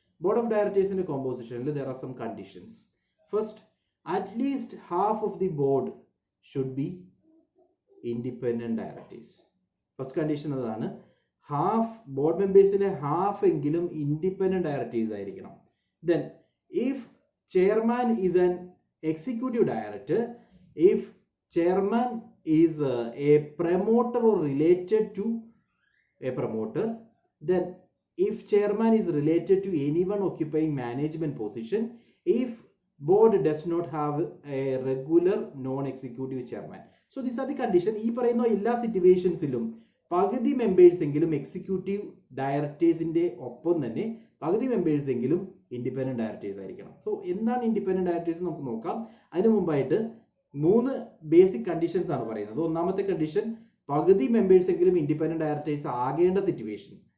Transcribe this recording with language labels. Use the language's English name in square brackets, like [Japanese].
[Malayalam] Board of ഡയറക്ടേഴ്സിന്റെ കോമ്പോസിഷനിൽ [English] there are some conditions. First, at least half of the board should be independent directors. [Malayalam] First condition അതാണ്, board മെമ്പേഴ്സിലെ half എങ്കിലും independent directors ആയിരിക്കണം. [English] Then if chairman is an executive director, if chairman is a promoter or related to a promoter, then if chairman is related to anyone occupying management position, if board does not have a regular non-executive chairman. So these are the condition. [Malayalam] ഈ പറയുന്ന എല്ലാ സിറ്റുവേഷൻസിലും പകുതി members എങ്കിലും executive ഡയറക്ടേഴ്സിന്റെ ഒപ്പം തന്നെ പകുതി members എങ്കിലും independent directors ആയിരിക്കണം. സോ എന്താണ് ഇൻഡിപെൻഡന്റ് ഡയറക്ടേഴ്സ് നമുക്ക് നോക്കാം. അതിനു മുമ്പായിട്ട് 3 ബേസിക് കണ്ടീഷൻസ് ആണ് പറയുന്നത്. ഒന്നാമത്തെ കണ്ടീഷൻ, പകുതി മെമ്പേഴ്സ് എങ്കിലും ഇൻഡിപെൻഡന്റ് ഡയറക്ടേഴ്സ് ആകേണ്ട സിറ്റുവേഷൻ.